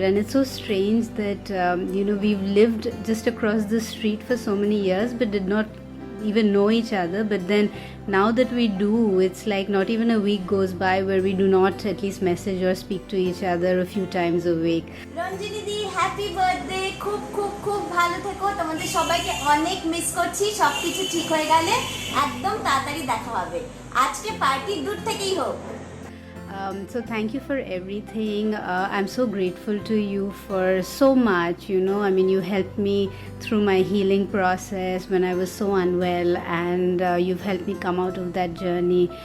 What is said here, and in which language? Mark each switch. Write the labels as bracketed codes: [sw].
[en] And it's so strange that we've lived just across the street for so many years but did not even know each other. But then now that we do, it's like not even a week goes by where we do not at least message or speak to each other a few times a week. [bn] Ranjini the happy birthday, খুব খুব খুব ভালো থেকো, তোমাদের সবাইকে অনেক miss করছি। সবকিছু ঠিক হয়ে গেলে একদম তাড়াতাড়ি দেখা হবে। আজকে পার্টি দূর থেকেই হোক। [en] So thank you for everything. I'm so grateful to you for so much. You helped me through my healing process when I was so unwell, and you've helped me come out of that journey.